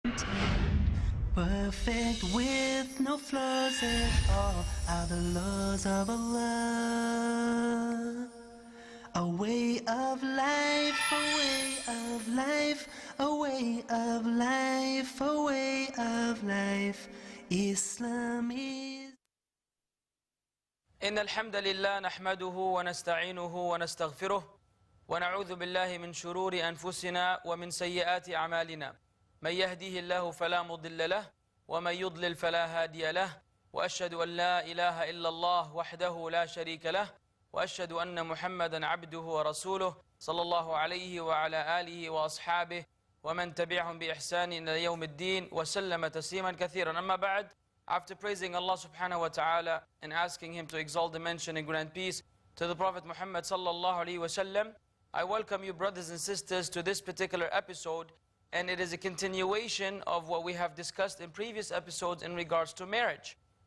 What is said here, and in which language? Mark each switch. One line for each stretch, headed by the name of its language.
English: Perfect with no flaws at all are the laws of Allah. A way of life, a way of life, a way of life, a way of life. Islam is.
Arabic: إن الحمد لله نحمده ونستعينه ونستغفره ونعوذ بالله من شرور أنفسنا ومن سيئات أعمالنا من يهديه الله فلا مضل له ومن يضلل فلا هادي له وأشهد أن لا إله إلا الله وحده لا شريك له وأشهد أن محمدا عبده ورسوله صلى الله عليه وعلى آله وأصحابه ومن تبعهم بإحسان إلى يوم الدين وسلم تسليما كثيرا. أما بعد,
English: after praising Allah subhanahu wa ta'ala and asking Him to exalt the mention and grant peace to the Prophet Muhammad sallallahu alaihi wasallam, I welcome you brothers and sisters to this particular episode, and it is a continuation of what we have discussed in previous episodes in regards to marriage.